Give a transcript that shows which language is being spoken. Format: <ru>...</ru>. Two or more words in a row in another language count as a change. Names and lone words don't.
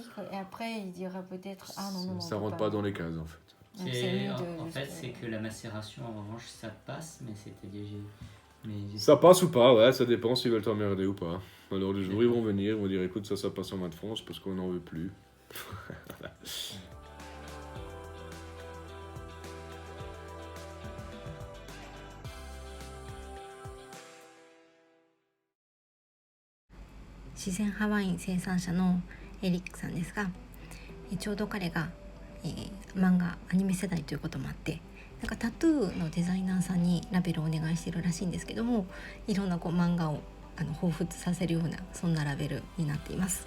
<fr>Et après, il dira peut-être ah non, Ça on peut rentre pas dans les cases en fait. Donc, c'est mieux En de fait, juste, c'est que la macération, en revanche, ça passe, mais c'est-à-dire. Ça passe ou pas, ouais, ça dépend s'ils veulent t'emmerder ou pas. Alors le jour ils vont venir, ils vont dire écoute ça passe en main de France parce qu'on n'en veut plus. Voilà.</fr> <ja>自然派ワイン生産者のエリックさんですが、ちょうど彼が、漫画アニメ世代ということもあって、なんかタトゥーのデザイナーさんにラベルをお願いしてるらしいんですけども、いろんな漫画を彷彿させるようなそんなラベルになっています。</ja>